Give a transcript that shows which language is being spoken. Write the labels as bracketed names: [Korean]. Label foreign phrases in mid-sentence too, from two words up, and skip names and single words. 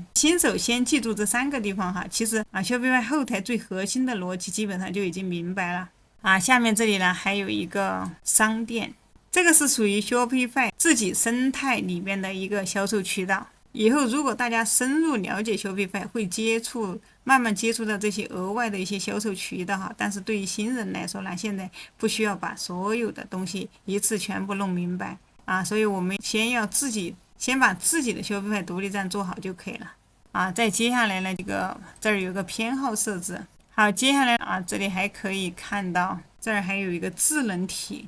[Chinese] 新手先記住這3個地方哈，其實Shopify 後台最核心的邏輯基本上就已經明白了啊。下面這裡呢還有一個商店，這個是屬於 Shopify 自己生態裡面的一個銷售渠道。以後如果大家深入了解 Shopify， 會慢慢接觸到這些額外的一些銷售渠道哈。但是對於新人來說呢，現在不需要把所有的東西一次全部弄明白啊，所以我們先把自己的 Shopify 獨立站做好就可以了啊。再接下來呢，這兒有個偏好設置。好，接下来這裡還可以看到這兒還有一個智能體。